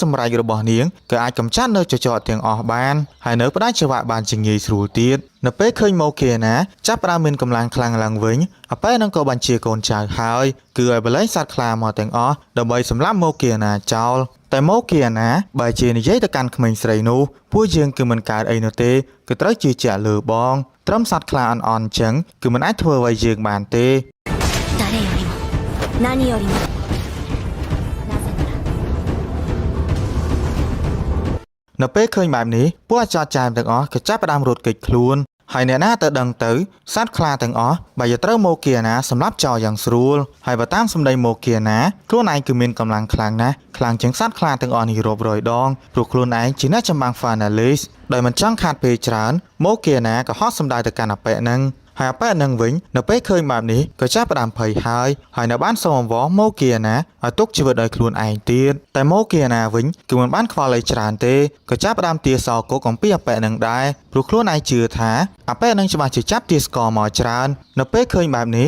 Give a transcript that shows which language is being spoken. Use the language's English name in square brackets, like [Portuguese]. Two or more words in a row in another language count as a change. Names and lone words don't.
[Khmer] សម្រេចរបស់នាងក៏អាចកម្ចាត់នៅចចកទាំងអស់បានហើយនៅផ្ដាច់ចង្វាក់បានជាងាយស្រួលទៀតនៅពេលឃើញម៉ូគីអាណាចាប់ផ្ដើមមានកម្លាំងខ្លាំងឡើងវិញអាប៉ែនឹងក៏បញ្ជាកូនចៅហើយគឺឲ្យបលែងសត្វខ្លាមកទាំងអស់ដើម្បីសម្លាប់ម៉ូគីអាណាចោលតែមកគីអាណាបើជានិយាយទៅកាន់ក្មេងស្រីនោះពួកយើងគឺមិនកើតអីនោះទេគឺត្រូវជឿជាក់លើបងត្រឹមសត្វខ្លាអន់អញ្ចឹងគឺមិនអាចធ្វើអ្វីយើងបានទេ [Japanese] 誰よりも何よりもなぜなら [Khmer] នៅពេលឃើញបែបនេះពួកអាចចាមទាំងអស់ក៏ចាប់ផ្ដើមរត់គេចខ្លួនហើយអ្នកណាទៅដឹងទៅសត្វខ្លាទាំងអស់បើយកត្រូវមកគីអាណាសម្រាប់ចោលយ៉ាងស្រួលហើយបើ តាមសម្ដីមកគីអាណាខ្លួនឯងគឺមានកម្លាំងខ្លាំងណាស់ខ្លាំងជាងសត្វខ្លាទាំងអស់នេះរាប់រយដងព្រោះខ្លួនឯងជាអ្នកចម្បាំង Finalist ដោយមិនចង់ខាត់ពេលច្រើនមកគីអាណាក៏ហត់សម្ដៅទៅកាន់អាប៉ែហ្នឹងហើយអាប៉ែហ្នឹងវិញនៅពេលឃើញបែបនេះក៏ចាប់ផ្ដើមភ័យហើយនៅបានសូមអង្វរមកគីអាណាឲ្យទុកជីវិតឲ្យខ្លួនឯងទៀតតែមកគីអាណាវិញគឺមិនបានខ្វល់អីច្រើនទេក៏ចាប់ផ្ដើមទាសោកុកអំពីអាប៉ែហ្នឹងដែរព្រោះខ្លួនឯងជឿថាអាប៉ែហ្នឹងច្បាស់ជាចាប់ទាស្ករមកច្រើននៅពេលឃើញបែបនេះ